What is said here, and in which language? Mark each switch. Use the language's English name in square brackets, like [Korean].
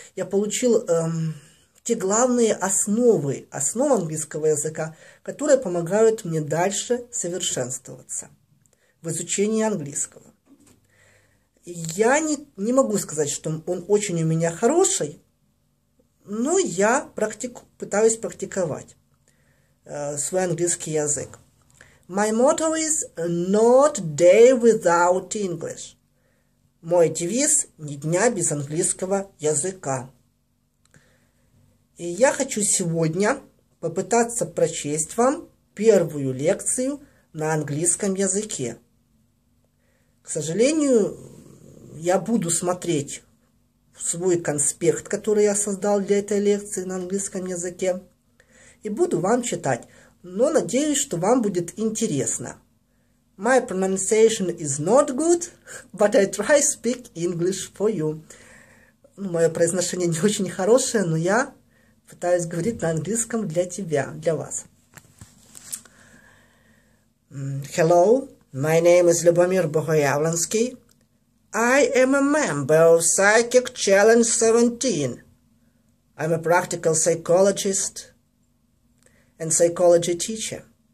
[Russian] Я получил те главные основы английского языка, которые помогают мне дальше совершенствоваться в изучении английского. Я не могу сказать, что он очень у меня хороший, но я пытаюсь практиковать свой английский язык. [English] My motto is not day without English. [Russian] Мой девиз – ни дня без английского языка. И я хочу сегодня попытаться прочесть вам первую лекцию на английском языке. К сожалению, я буду смотреть свой конспект, который я создал для этой лекции на английском языке, и буду вам читать, но надеюсь, что вам будет интересно. [English] My pronunciation is not good, but I try speak English for you. [Russian] Мое произношение не очень хорошее, но я пытаюсь говорить на английском для тебя, для вас. [English] Hello, my name is Любомир Богоявленский. I am a member of Psychic Challenge 17. I'm a practical psychologist and psychology teacher.